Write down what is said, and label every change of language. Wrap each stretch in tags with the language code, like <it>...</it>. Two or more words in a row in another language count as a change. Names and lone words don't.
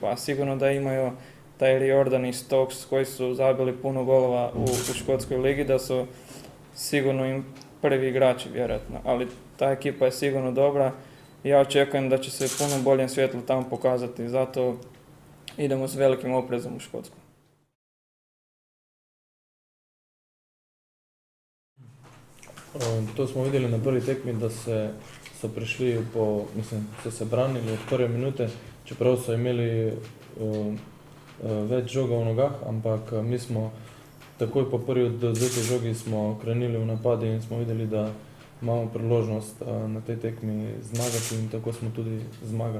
<hr>A sigurno da imaju taj Riordan i Stokes koji su zabili puno golova u Škotskoj ligi, da su sigurno im prvi igrači vjerojatno. Ali ta ekipa je sigurno dobra. Ja očekujem da će se puno boljem svjetlu tamo pokazati, zato idemo s velikim oprezom u Škotsku. To smo vidjeli</hr> <sl>na prvi tekmi, da so prišli so se branili od prve minute, čeprav so imeli več žoga v nogah, ampak mi smo takoj po prvi odvzeti žogi smo krenili v napad in smo videli, da imamo priložnost na tej tekmi zmagati in tako smo tudi zmagali.</sl>